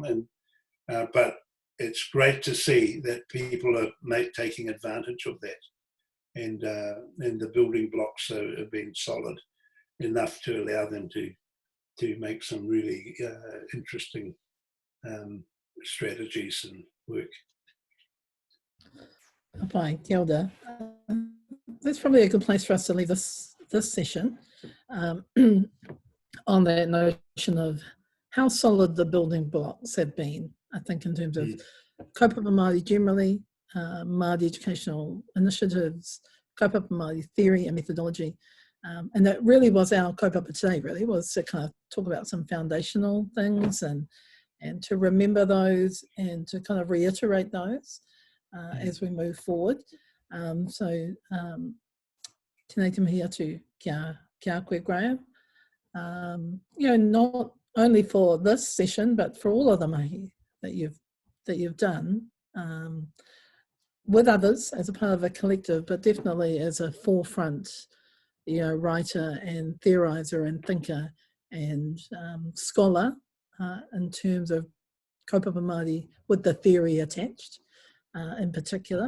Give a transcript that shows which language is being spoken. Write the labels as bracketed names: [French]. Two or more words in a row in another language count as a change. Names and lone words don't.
[English] And but it's great to see that people are taking advantage of that, and the building blocks have been solid enough to allow them to make some really interesting strategies and work. Fine, [Māori] kia ora. [English] That's probably a good place for us to leave this session on that notion of how solid the building blocks have been. I think in terms of [Māori] Kaupapa Māori [English] generally, Māori educational initiatives, [Māori] Kaupapa Māori [English] theory and methodology. And that really was our kaupapa today, really, was to kind of talk about some foundational things and to remember those and to kind of reiterate those as we move forward. [Māori] Tēnei te mihi atu kia koe, Graham. [English] Not only for this session, but for all of the mahi that you've done with others as a part of a collective, but definitely as a forefront, writer and theorizer and thinker and scholar in terms of [Māori] Kaupapa Māori [English] with the theory attached in particular.